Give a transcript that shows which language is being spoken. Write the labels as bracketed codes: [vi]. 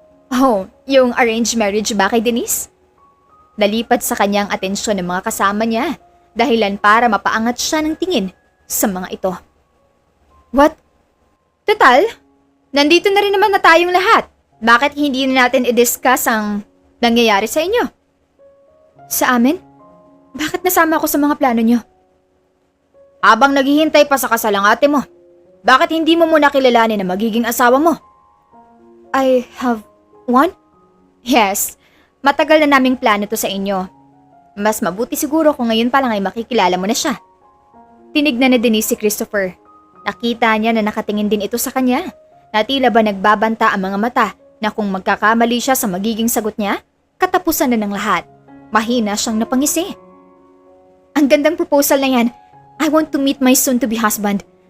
[tl] Oh, yung arranged marriage ba kay Denise? Nalipat sa kanyang atensyon ng mga kasama niya, dahilan para mapaangat siya ng tingin sa mga ito. [en] What? [tl] Total, nandito na rin naman na tayong lahat. Bakit hindi na natin i-discuss ang nangyayari sa inyo? Sa amin? Bakit nasama ako sa mga plano niyo? Habang naghihintay pa sa kasal ang ate mo, bakit hindi mo muna kilalanin na magiging asawa mo? [en] I have one? Yes, [tl] matagal na naming plano to sa inyo. Mas mabuti siguro kung ngayon pa lang ay makikilala mo na siya. Tinignan na Denise si Christopher. Nakita niya na nakatingin din ito sa kanya, na tila ba nagbabanta ang mga mata na kung magkakamali siya sa magiging sagot niya, katapusan na ng lahat. Mahina siyang napangisi. Ang gandang proposal na yan. [en] I want to meet my soon-to-be husband.